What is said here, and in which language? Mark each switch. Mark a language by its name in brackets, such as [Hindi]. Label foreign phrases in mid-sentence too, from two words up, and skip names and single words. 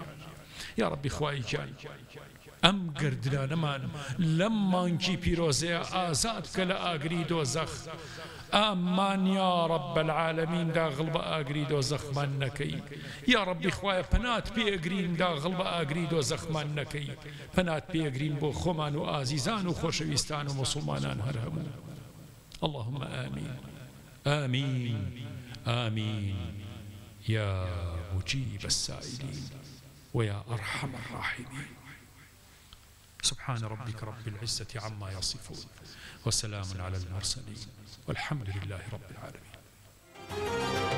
[Arabic] یا ربی [Central Kurdish] خوایەکیان ئەم گردرانەمان لەم مانکی پیرۆزەیە ئازاد بکە لە ئاگری دۆزەخ. ئامان [Arabic] یا رب العالمین [Central Kurdish] داغڵ بە ئاگری دۆزەخمان نەکەی. [Arabic] یا ربی [Central Kurdish] خوایە پەنات پێگرین داغڵ بە ئاگری دۆزەخمان نەکەی. پەنات پێگرین بۆ خۆمان و ئازیزان و خۆشەویستان و مسلمانان هەر هەموو. [Arabic] اللهم آمين آمين آمين يا مجيب السائلين ويا أرحم الراحمين. سبحان ربك رب العزة عما يصفون وسلام على المرسلين والحمد لله رب العالمين.